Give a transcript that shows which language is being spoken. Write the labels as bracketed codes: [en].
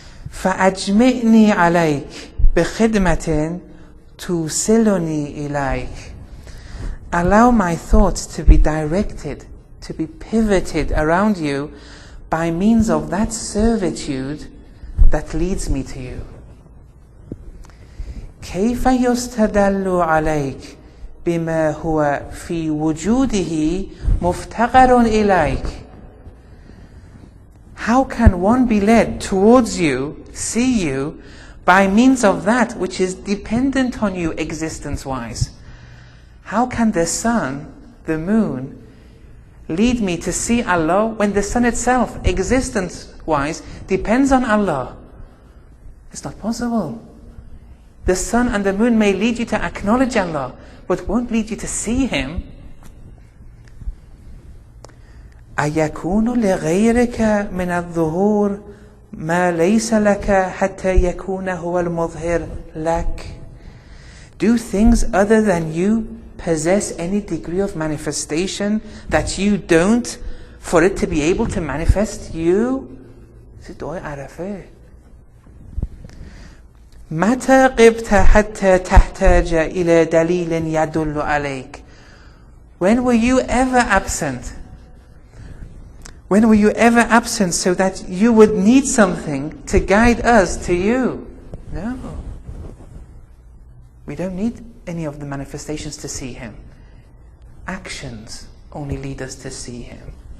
[ar] فَأَجْمِئْنِي عَلَيْكَ بِخِدْمَةٍ تُوصِلُنِي إِلَيْكَ. [en] Allow my thoughts to be directed, to be pivoted around you by means of that servitude that leads me to you. [ar] كيف يستدل عليك بما هو في وجوده مفتقر إليك. [en] How can one be led towards you, see you, by means of that which is dependent on you existence-wise? How can the sun, the moon, lead me to see Allah when the sun itself, existence-wise, depends on Allah? It's not possible. The sun and the moon may lead you to acknowledge Allah, but won't lead you to see Him. [ar] أَيَكُونُ لِغَيْرِكَ مِنَ الظُّهُورِ مَا لَيْسَ لَكَ حَتَّى يَكُونَ هُوَ الْمُظْهِرُ لَكَ. [en] Do things other than you possess any degree of manifestation that you don't, for it to be able to manifest you? This is Dua Arafah. [ar] متى غبت حتى تحتاج إلى دليل يدل عليك. [en] When were you ever absent? When were you ever absent so that you would need something to guide us to you? No. We don't need any of the manifestations to see Him. Actions only lead us to see Him.